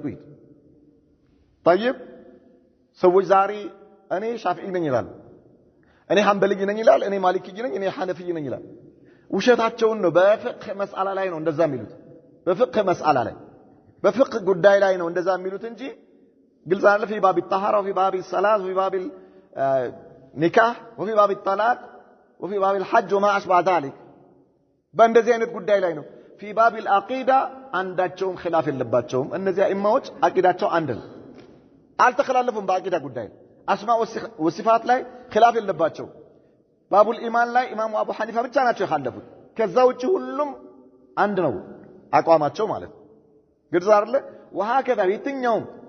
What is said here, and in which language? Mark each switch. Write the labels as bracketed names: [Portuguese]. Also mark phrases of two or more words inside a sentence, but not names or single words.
[Amharic] ይት طيب ሰዎች ዛሬ እኔ ሻፊዒ ነኝ ይላል እኔ ሐንበሊ ነኝ ይላል እኔ ማሊኪ ነኝ እኔ ሐነፊ ነኝ ይላል ውሸታቸውን ነው በፍቅህ መስአላ ላይ ነው እንደዛ የሚሉት በፍቅህ መስአላ ላይ በፍቅህ ጉዳይ ላይ ነው እንደዛ የሚሉት እንጂ ግልጽ አለ [Arabic] في باب الطهارة وفي باب الصلاة وفي باب النكاح وفي باب الطلاق وفي باب الحج وما أشبه ذلك [Amharic] በእንደዚህ አይነት ጉዳይ ላይ ነው [Arabic] في باب العقيدة [Amharic] አንዳቸውም خلاف የለባቸውም እነዚህ ኢማሞች አቂዳቸው አንድ ነው አልተخላለፉም በአቂዳ ጉዳይ [Arabic] أسماء وصفات [Amharic] ላይ خلاف የለባቸው [Arabic] باب الإيمان [Amharic] ላይ ኢማሙ አቡ ሐኒፋ ብቻ ናቸው የخالፉት ከዛ ውጪ ሁሉም አንድ ነው አቋማቸው ማለት ግልጽ አይደለ وهكذا የትኛውም